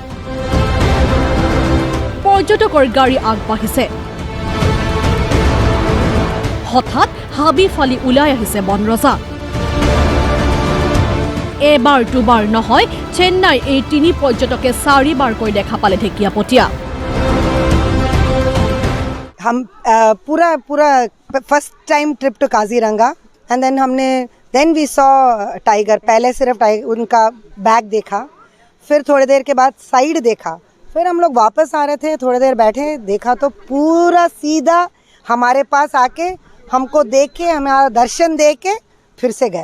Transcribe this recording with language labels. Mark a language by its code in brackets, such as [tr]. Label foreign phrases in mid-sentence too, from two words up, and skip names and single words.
[as] পৰ্যটকৰ গাড়ী আগবাঢ়িছে। হঠাৎ হাবি ফালি ওলাই আহিছে বন ৰজা। এবাৰ দুবাৰ নহয়, চেন্নাইৰ এই 3 পৰ্যটকে 4বাৰকৈ দেখা পালে ঢেকীয়াপতীয়া। [hi] हम पूरा [en] first time trip to Kaziranga and then we saw tiger. [hi] पहले सिर्फ टाइगर उनका बैग देखा, फिर थोड़ी देर के बाद साइड देखा, फिर हम लोग वापस आ रहे थे, थोड़ी देर बैठे, देखा तो पूरा सीधा हमारे पास आके हमको देख के हमारा दर्शन दे के फिर से गया।